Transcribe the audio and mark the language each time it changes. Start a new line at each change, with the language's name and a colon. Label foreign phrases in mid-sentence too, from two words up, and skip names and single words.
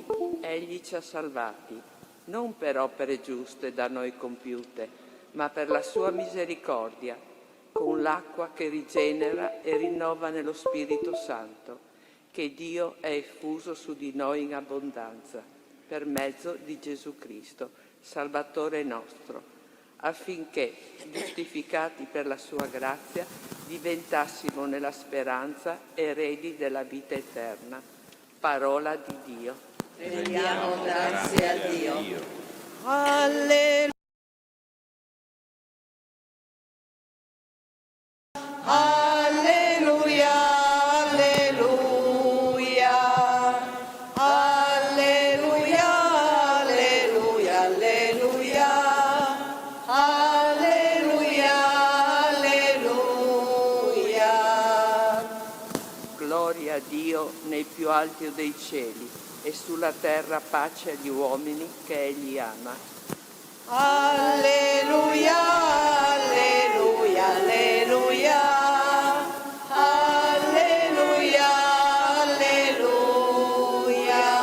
Italian: egli ci ha salvati, non per opere giuste da noi compiute, ma per la sua misericordia, con l'acqua che rigenera e rinnova nello Spirito Santo, che Dio ha effuso su di noi in abbondanza, per mezzo di Gesù Cristo, Salvatore nostro, affinché, giustificati per la sua grazia, diventassimo nella speranza eredi della vita eterna. Parola di Dio. Rendiamo grazie a Dio. Alleluia. Alleluia, alleluia, alleluia, alleluia, alleluia, alleluia, alleluia. Gloria a Dio nei più alti dei cieli e sulla terra pace agli uomini che Egli ama. Alleluia, alleluia, alleluia. Alleluia, alleluia.